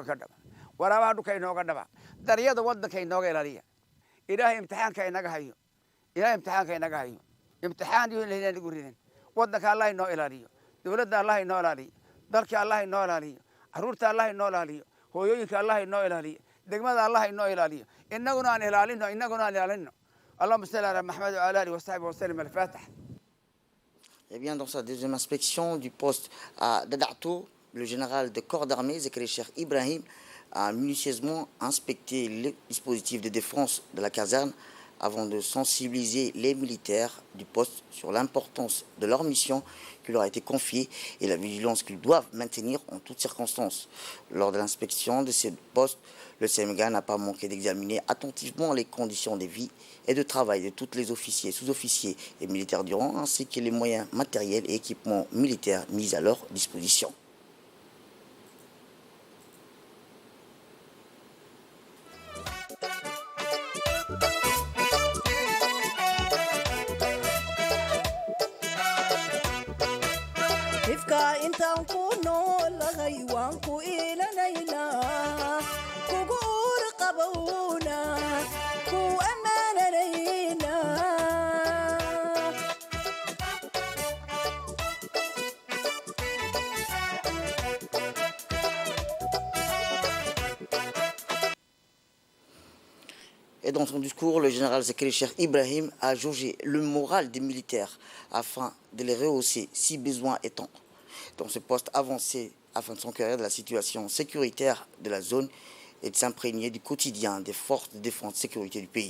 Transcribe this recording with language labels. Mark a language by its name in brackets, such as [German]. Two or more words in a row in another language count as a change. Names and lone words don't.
[Somali] ka dhaba waraabaha dhulka inooga dhaba daryada waddanka inooga ilaaliya ilaahay imtixaanka inaga hayo ilaahay imtixaanka inaga hayo imtixaan iyo ilaahay nagu ridin waddanka allah inoo ilaaliyo dowladda allah inoo ilaaliyo dalka allah inoo ilaaliyo caruurta allah inoo ilaaliyo hooyooyinka allah inoo ilaaliyo degmada allah inoo ilaaliyo innaguna aan ilaalino [Arabic] اللهم صل على محمد وعلى اله وصحبه وسلم الفاتح. [French] Eh bien, dans sa deuxième inspection du poste à Dadato, le général de corps d'armée, Zekri Cheikh Ibrahim, a minutieusement inspecté les dispositifs de défense de la caserne avant de sensibiliser les militaires du poste sur l'importance de leur mission qui leur a été confiée et la vigilance qu'ils doivent maintenir en toutes circonstances. Lors de l'inspection de ces postes, le CMG n'a pas manqué d'examiner attentivement les conditions de vie et de travail de tous les officiers, sous-officiers et militaires du rang, ainsi que les moyens matériels et équipements militaires mis à leur disposition. [Somali] ifka intaan ku noolahay waan ku ilanaynaa kugu uur qabowna ku ammaananaynaa [French] Et dans son discours, le général Zekri Cheikh Ibrahim a jaugé le moral des militaires afin de les rehausser si besoin étant dans ce poste avancé afin de s'enquérir de la situation sécuritaire de la zone et de s'imprégner du quotidien des forces de défense et de sécurité du pays.